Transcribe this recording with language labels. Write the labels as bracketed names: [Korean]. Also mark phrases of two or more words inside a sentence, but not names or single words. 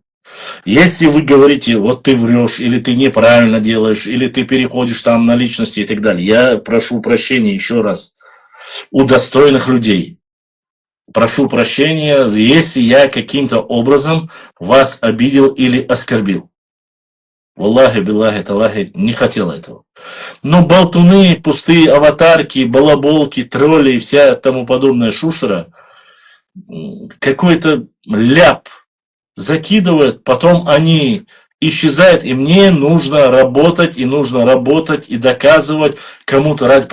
[Russian] Если вы говорите, вот ты врешь, или ты неправильно делаешь, или ты переходишь там на личности и так далее, я прошу прощения еще раз у достойных людей. Прошу прощения, если я каким-то образом вас обидел или оскорбил. [Arabic] والله، بالله، تالله, [Russian] не хотел этого. Но болтуны, пустые аватарки, балаболки, тролли и вся тому подобная шушера, какой-то ляп закидывают, потом они исчезают, и мне нужно работать, и доказывать кому-то ради.